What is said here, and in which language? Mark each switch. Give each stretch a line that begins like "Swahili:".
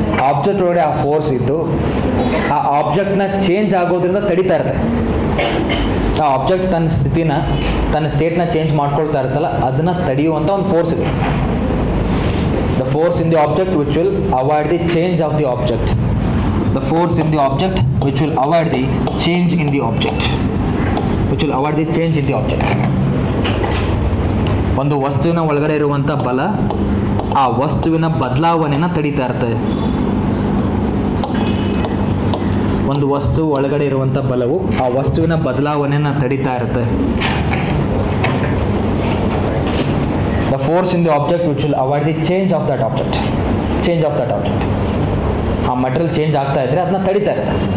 Kannada: Object ಒಳಗಡೆ ಆ force ಇದ್ದು ಆ ಆಬ್ಜೆಕ್ಟ್ನ ಚೇಂಜ್ ಆಗೋದ್ರಿಂದ ತಡಿತಾ ಇರುತ್ತೆ. ಆ ಆಬ್ಜೆಕ್ಟ್ ತನ್ನ ಸ್ಟೇಟ್ನ ಚೇಂಜ್ ಮಾಡ್ಕೊಳ್ತಾ ಇರುತ್ತಲ್ಲ, ಅದನ್ನು ತಡೆಯುವಂಥ ಒಂದು ಫೋರ್ಸ್ ಇದೆ.
English: The force in the object which will avoid the change of the object. The force in the object which will avoid the change in the object. Which will avoid the change in the object.
Kannada: ಒಂದು ವಸ್ತುವಿನ ಒಳಗಡೆ ಇರುವಂಥ ಬಲ ಆ ವಸ್ತುವಿನ ಬದಲಾವಣೆಯನ್ನು ತಡೀತಾ ಇರ್ತದೆ. ಒಂದು ವಸ್ತು ಒಳಗಡೆ ಇರುವಂಥ ಬಲವು ಆ ವಸ್ತುವಿನ ಬದಲಾವಣೆಯನ್ನು ತಡೀತಾ ಇರುತ್ತೆ.
English: The force in the object which will avoid the change of that object. Change of that object.
Kannada: ಆ ಮಟೀರಿಯಲ್ ಚೇಂಜ್ ಆಗ್ತಾ ಇದ್ರೆ ಅದನ್ನ ತಡೀತಾ ಇರುತ್ತೆ.